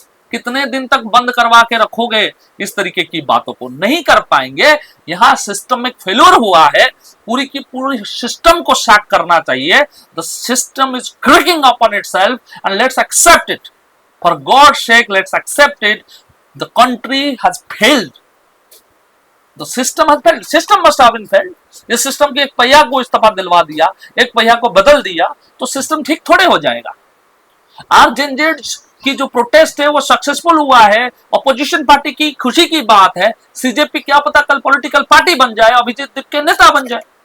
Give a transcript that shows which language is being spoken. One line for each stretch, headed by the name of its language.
Hindi: कितने दिन तक बंद करवा के रखोगे? इस तरीके की बातों को नहीं कर पाएंगे। यहां सिस्टम एक फेल्योर हुआ है, पूरी की पूरी सिस्टम को सैक करना चाहिए।
English: The system is cracking upon itself and let's accept it. For God's sake, let's accept it. The country has failed. The system has failed. System must have been failed.
Hindi: इस system के एक पहिया को इस्तीफा दिलवा दिया, एक पहिया को बदल दिया, तो सिस्टम ठीक थोड़े हो जाएगा। आरजेजेड की जो प्रोटेस्ट है वो सक्सेसफुल हुआ है, अपोजिशन पार्टी की खुशी की बात है। सीजेपी क्या पता कल पॉलिटिकल पार्टी बन जाए, अभिजीत दीप के नेता बन जाए।